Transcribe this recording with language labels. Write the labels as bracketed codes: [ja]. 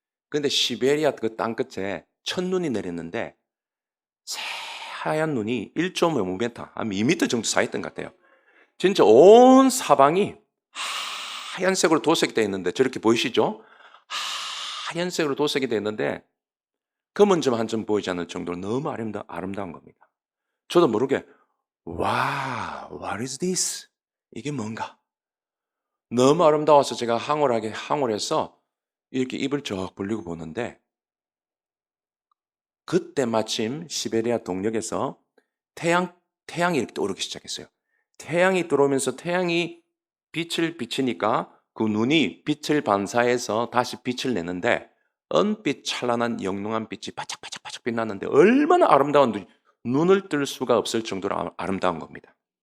[ko] 근데 시베리아 그 땅끝에 첫눈이 내렸는데 새하얀 눈이 1.5m, 한 2m 정도 쌓였던 것 같아요. 진짜 온 사방이 하얀색으로 도색이 되어 있는데 저렇게 보이시죠? 하얀색으로 도색이 되어 있는데 검은 점 한 점 보이지 않을 정도로 너무 아름다운 겁니다. [en] 저도 모르게 what is this? [ko] 이게 뭔가? 너무 아름다워서 제가 항월해서 이렇게 입을 쩍 벌리고 보는데 그때 마침 시베리아 동력에서 태양이 이렇게 떠오르기 시작했어요. 태양이 들어오면서 태양이 빛을 비치니까 그 눈이 빛을 반사해서 다시 빛을 내는데 은빛 찬란한 영롱한 빛이 바짝바짝 빛났는데 얼마나 아름다운 눈을 뜰 수가 없을 정도로 아름다운 겁니다.